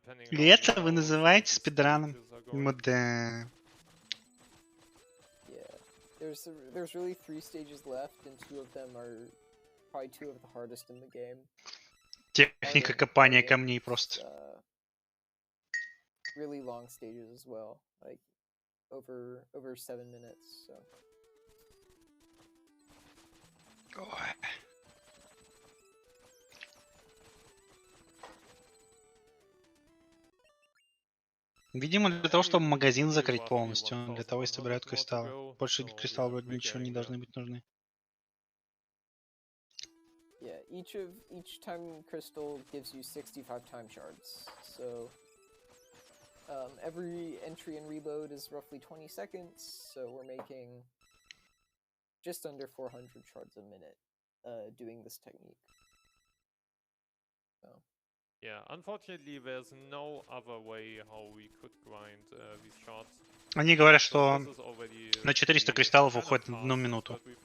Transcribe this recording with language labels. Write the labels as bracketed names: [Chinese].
[Russian] И это вы называете спидраном? Да. [English] There's really 3 stages left, and 2 of them are probably 2 of the hardest in the game. [Russian] Техника копания камней просто. [English] Really long stages as well, like over 7 minutes. So. Ой. [Russian] Видимо, для того, чтобы магазин закрыть полностью, для того и собирают кристаллы. Больше кристаллов вроде ничего не должны быть нужны. [English] Yeah, each time crystal gives you 65 time shards. So every entry and reload is roughly 20 seconds. So we're making just under 400 shards a minute doing this technique. So. Yeah, unfortunately, there's no other way how we could grind these shards. [Russian] Они говорят, что на 400 кристаллов уходит в 1 минуту.